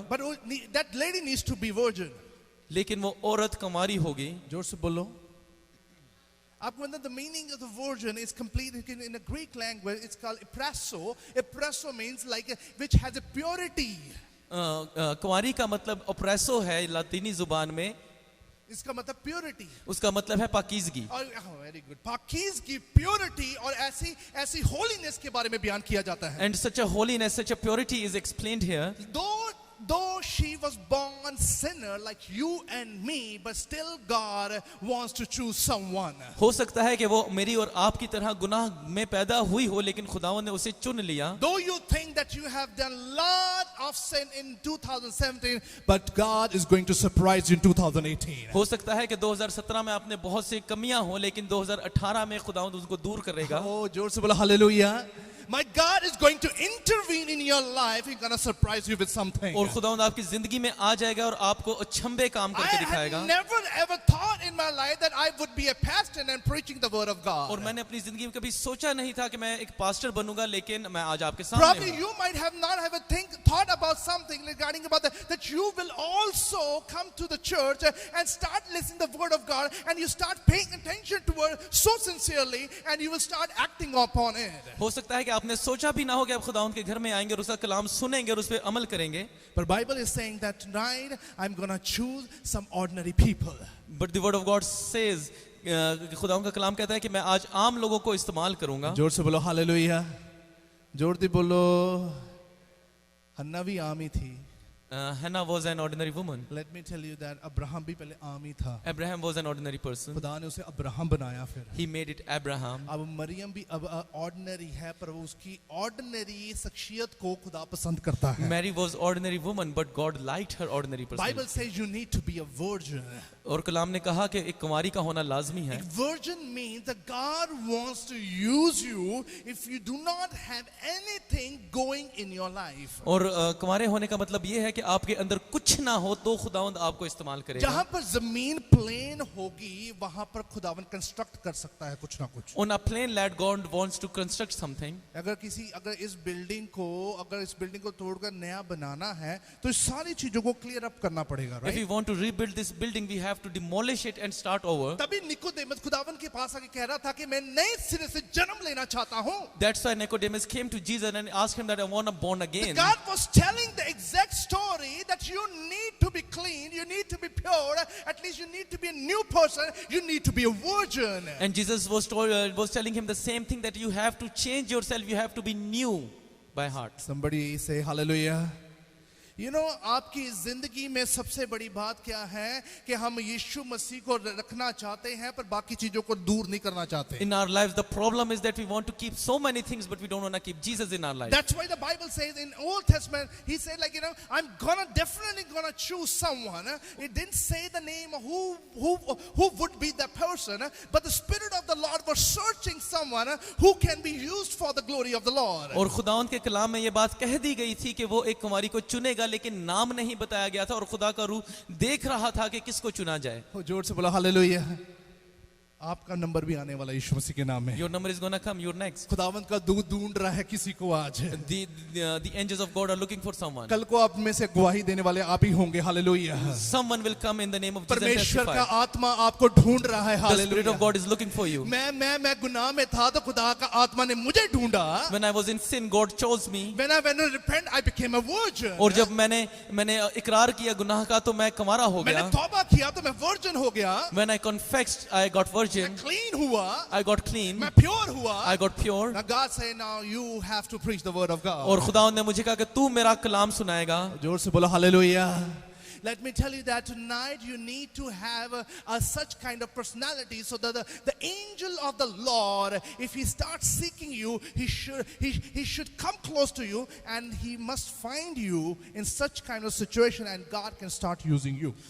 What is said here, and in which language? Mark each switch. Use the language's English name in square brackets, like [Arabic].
[English] But that lady needs to be virgin. [Hindi] लेकिन वो औरत कुंवारी होगी। जोर से बोलो। आपको मतलब [English] the meaning of the virgin is complete in a Greek language. It's called eprasso. Eprasso means like which has a purity. [Hindi] कुंवारी का मतलब ओप्रेसो है लातीनी जुबान में। इसका मतलब प्योरिटी, उसका मतलब है पाकीज़गी। और वेरी गुड, पाकीज़गी, प्योरिटी और ऐसी होलीनेस के बारे में बयान किया जाता है। [English] And such a holiness, such a purity is explained here. Though she was born sinner like you and me, but still God wants to choose someone. [Hindi] हो सकता है कि वो मेरी और आपकी तरह गुनाह में पैदा हुई हो, लेकिन खुदावंद ने उसे चुन लिया। [English] Though you think that you have done lot of sin in 2017, but God is going to surprise you in 2018. [Hindi] हो सकता है कि 2017 में आपने बहुत सी कमियां हो, लेकिन 2018 में खुदावंद उसको दूर करेगा। Oh, जोर से बोला hallelujah. [English] My God is going to intervene in your life. He's going to surprise you with something. [Hindi] और खुदावंद आपकी जिंदगी में आ जाएगा और आपको अचंभे काम [English] I [Hindi] करके [English] had [Hindi] दिखाएगा। [English] never ever thought in my life that I would be a pastor and preaching the word of God. [Hindi] और मैंने अपनी जिंदगी में कभी सोचा नहीं था कि मैं एक पास्टर बनूंगा, लेकिन मैं आज आपके सामने [English] Probably [Hindi] हूं। [English] you might have not ever thought about something regarding about that you will also come to the church and start listening to the word of God, and you start paying attention to it so sincerely, and you will start acting upon it. [Hindi] हो सकता है कि आपने सोचा भी ना हो कि आप खुदावंद के घर में आएंगे और उसका कलाम सुनेंगे और उस पर अमल करेंगे। [English] But Bible is saying that tonight I'm going to choose some ordinary people. But the word of God says, [Hindi] खुदावंद का कलाम कहता है कि मैं आज आम लोगों को इस्तेमाल करूंगा। जोर से बोलो हालेलुया। जोर से बोलो। हन्ना भी आम ही थी, [English] Hannah was an ordinary woman. Let me tell you that [Hindi] Abraham भी पहले आम ही था. [English] Abraham was an ordinary person. [Hindi] खुदा ने उसे अब्राहम बनाया फिर. [English] He made it Abraham. [Hindi] अब मरियम भी अब ऑर्डिनरी है, पर वो उसकी ऑर्डिनरी शख्सियत को खुदा पसंद करता है. [English] Mary was ordinary woman, but God liked her ordinary Bible person. says you need to be a virgin. [Hindi] और कलाम ने कहा कि एक कुंवारी का होना लाजमी है. [English] Virgin means that God wants to use you if you do not have anything going in your life. [Hindi] और कुंवारे होने का मतलब ये है कि आपके अंदर कुछ ना हो तो खुदावंद आपको इस्तेमाल करेगा. जहां पर जमीन प्लेन होगी वहां पर खुदावन कंस्ट्रक्ट कर सकता है कुछ ना कुछ. [English] On a plain land, God wants to construct something. [Hindi] अगर इस बिल्डिंग को तोड़कर नया बनाना है तो इस सारी चीजों को क्लियर अप करना पड़ेगा, [English] If we [Hindi] right? [English] want to rebuild this building, we have to demolish it and start over. [Hindi] तभी निकोदेमस खुदावन के पास आके कह रहा था कि मैं नए सिरे से जन्म लेना चाहता हूं. [English] That's why Nicodemus came to Jesus and asked him that I want to born again. God was telling the exact story that you need to be clean, you need to be pure, at least you need to be a new person, you need to be a virgin. And Jesus was telling him the same thing, that you have to change yourself, you have to be new by heart. Somebody say hallelujah. You know, [Hindi] आपकी जिंदगी में सबसे बड़ी बात क्या है कि हम यीशु मसीह को रखना चाहते हैं पर बाकी चीजों को दूर नहीं करना चाहते. [English] In our lives, the problem is that we want to keep so many things, but we don't want to keep Jesus in our life. That's why the Bible says in Old Testament, he said I'm definitely gonna choose someone. It didn't say the name of who would be that person, but the Spirit of the Lord was searching someone who can be used for the glory of the Lord. [Hindi] और खुदावंद के कलाम में ये बात कह दी गई थी कि वो एक कुंवारी को चुनेगा, लेकिन नाम नहीं बताया गया था और खुदा का रूह देख रहा था कि किसको चुना जाए. जोर से बोला हालेलुया. आपका नंबर भी आने वाला यीशु मसीह के नाम में. [English] Your number is gonna come. You're next. [Hindi] खुदावंद का दूध ढूंढ रहा है किसी को आज. [English] The angels of God are looking for someone. [Hindi] कल को आप में से गवाही देने वाले आप ही होंगे. Hallelujah. [English] Someone will come in the name of Jesus and [Hindi] परमेश्वर का [English] testify. [Hindi] आत्मा आपको ढूंढ रहा है. [English] The Spirit of [Hindi] hallelujah. [English] God is looking for you. [Hindi] मैं गुनाह में था तो खुदा का आत्मा ने मुझे ढूंढा. [English] When I was in sin, God chose me. When I went to repent, I became a virgin. [Hindi] और जब मैंने इकरार किया गुनाह का तो मैं कुंवारा हो मैंने गया. तौबा किया तो मैं virgin हो गया. [English] When I confessed, I got virgin. [Hindi] मैं clean हुआ. [English] I got clean. [Hindi] मैं pure हुआ. [English] I got pure. Now God say now you have to preach the word of God. [Hindi] और खुदावंद ने मुझे कहा कि तू मेरा कलाम सुनाएगा. जोर से बोलो hallelujah. [English] Let me tell you that tonight you need to have such kind of personality so that the angel of the Lord, if he starts seeking you, he should come close to you and he must find you in such kind of situation and God can start using you.